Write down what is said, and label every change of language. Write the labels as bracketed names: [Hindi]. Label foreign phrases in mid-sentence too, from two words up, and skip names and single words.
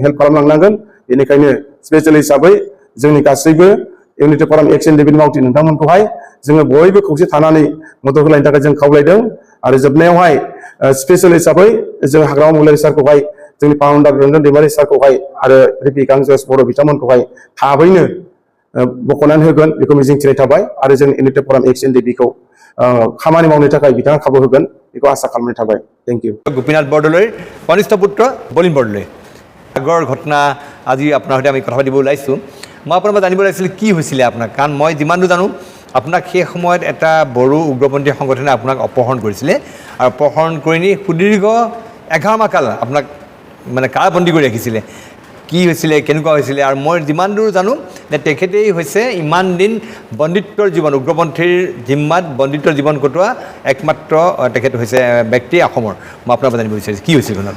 [Bodo] हेल्प खालामलांनांगोन बेनिखायनो स्पेसियेल हिसाबै जोंनि गासैबो एनि टेपरा मिक्स एन्ड डिबिनि मावथि नोंथांमोनखौहाय जोङो बयबो खौसे थानानै मदद होलायनो थाखाय जों खावलायदों आरो जोबनायावहाय स्पेसियेल हिसाबै जों हाग्रामा महिलारि सारखौहाय जोंनि फाउन्डार रन्जन दैमारि सारखौहाय आरो रिपि गांजस बर' बिथांमोनखौहाय थाबैनो बख'नानै होगोन बेखौ मिजिंथिनाय थाबाय आरो जों एनि टेपरा मिक्स एन्ड डिबिखौ खामानि मावनो थाखाय बिथाङा खाबु होगोन बेखौ आसा खालामनाय थाबाय [English] thank you [Assamese] गोपीनाथ बरदলৈৰ কনিষ্ঠ পুত্ৰ बलिन बरदলৈ আগৰ ঘটনা আজি আপোনাৰ সৈতে আমি কথা পাতিব ওলাইছোঁ মই আপোনাৰ পৰা জানিব লাগিছিল কি হৈছিলে আপোনাৰ কাৰণ মই যিমান দূৰ জানো আপোনাক সেই সময়ত এটা বড়ো উগ্ৰপন্থী সংগঠনে আপোনাক অপহৰণ কৰিছিলে আৰু অপহৰণ কৰি নি সুদীৰ্ঘ 11 মাহ কাল আপোনাক মানে কাৰাবন্দী কৰি ৰাখিছিলে কি হৈছিলে কেনেকুৱা হৈছিলে আৰু মই যিমান দূৰ জানো যে তেখেতেই হৈছে ইমান দিন বন্দিত্বৰ জীৱন উগ্ৰপন্থীৰ জিম্মাত বন্দিত্বৰ জীৱন কটোৱা একমাত্ৰ তেখেত হৈছে ব্যক্তি অসমৰ মই আপোনাৰ পৰা জানিব বিচাৰিছোঁ কি হৈছিল ঘটনাটো